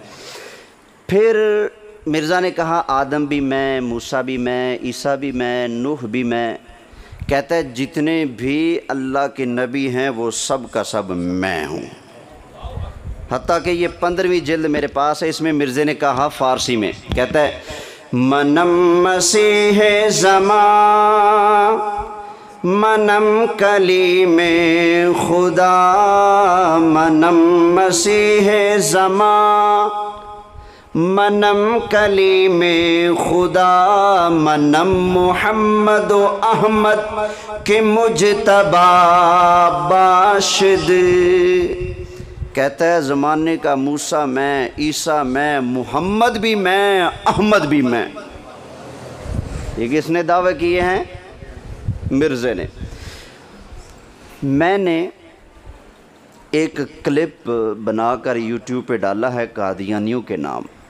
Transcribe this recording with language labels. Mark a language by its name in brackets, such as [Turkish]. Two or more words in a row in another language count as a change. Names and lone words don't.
[Urdu] پھر مرزا نے کہا آدم بھی میں، موسیٰ بھی میں، عیسیٰ بھی میں، نوح بھی میں۔ کہتا ہے جتنے بھی اللہ کے نبی ہیں وہ سب کا سب میں ہوں۔ حتیٰ کہ یہ 15ویں جلد میرے پاس ہے، اس میں مرزا نے کہا فارسی میں، کہتا ہے [Persian] منم مسیح زمان، منم کلیم خدا، منم مسیح زمان، منم کلیم خدا، منم محمد و احمد کے مجتبی باشد۔ [Urdu] کہتا ہے زمانے کا موسیٰ میں، عیسیٰ میں، محمد بھی میں، احمد بھی میں۔ یہ کس نے دعوے کیے ہیں؟ مرزا نے۔ میں نے ایک کلپ بنا کر یوٹیوب پہ ڈالا ہے قادیانیوں کے نام۔